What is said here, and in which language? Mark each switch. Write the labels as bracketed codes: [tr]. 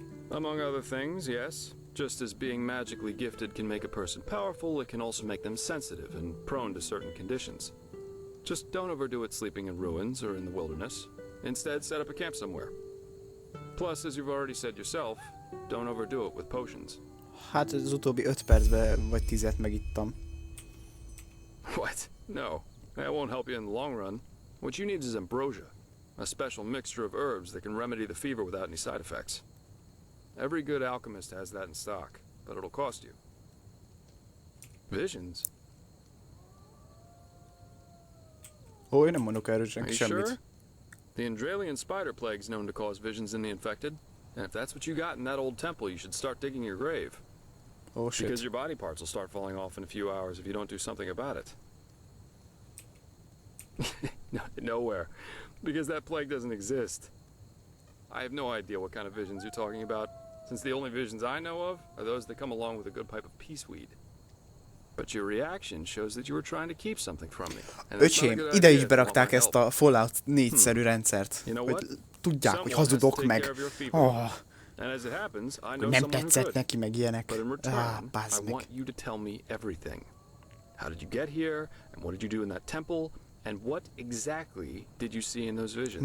[en] Among other things, yes. Just as being magically gifted can make a person powerful, it can also make them sensitive and prone to certain conditions. Just don't overdo it sleeping in ruins or in the wilderness. Instead, set up a camp somewhere. Plus, as you've already said yourself, don't overdo it with potions. [hu] Hát az utóbbi 5 percben vagy 10-et megittam. [en] What? No. That won't help you in the long run. What you need is ambrosia, a special mixture of herbs that can remedy the fever without any side effects. Every good alchemist has that in stock, but it'll cost you. Visions? [hu] Ó, én nem mondok erről senki [en] Are you [hu] semmit. [en] sure? The Endralian spider plague's known to cause visions in the infected. And if that's what you got in that old temple, you should start digging your grave. Oh shit. Because your body parts will start falling off in a few hours if you don't do something about it. No, nowhere. Because that plague doesn't exist. I have no idea what kind of visions you're talking about, since the only visions I know of are those that come along with a good pipe of peaceweed. But your reaction shows that you were trying to keep something from me. [hu] Öcsém, ide is berakták ezt a Fallout 4-szerű rendszert, hogy tudják, hogy hazudok meg. Oh, hogy nem tetszett neki, meg ilyenek. Bázd meg. [en] I want you to tell me everything. How did you get here, and what did you do in that temple, And what exactly did you see in those visions?